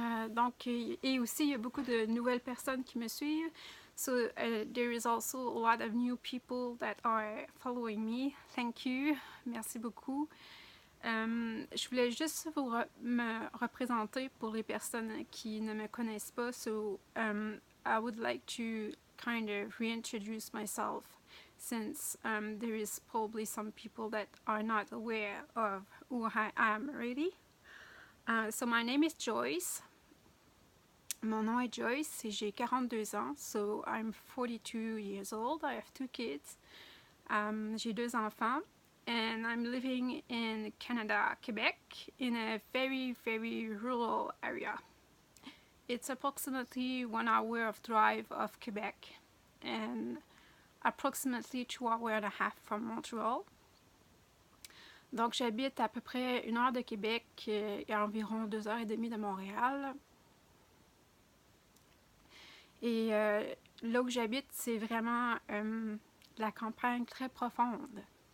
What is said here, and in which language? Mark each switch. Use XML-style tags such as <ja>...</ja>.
<fr>Donc, et aussi, il y a beaucoup de nouvelles personnes qui me suivent.</fr> <en>So, there is also a lot of new people that are following me. Thank you.</en> <fr>Merci beaucoup. Je voulais juste me représenter pour les personnes qui ne me connaissent pas.</fr> <en>So, I would like to kind of reintroduce myself since there is probably some people that are not aware of who I am already. So my name is Joyce.</en> <fr>Mon nom est Joyce et j'ai 42 ans.</fr> <en>So I'm 42 years old. I have 2 kids.</en> <fr>J'ai 2 enfants.</fr> <en>And I'm living in Canada, Quebec, in a very, very rural area. It's approximately 1 hour of drive of Quebec and approximately 2 hours and a half from Montreal.</en> <fr>Donc j'habite à peu près 1 heure de Québec et environ 2 heures et demie de Montréal. Et là où j'habite, c'est vraiment la campagne très profonde.</fr>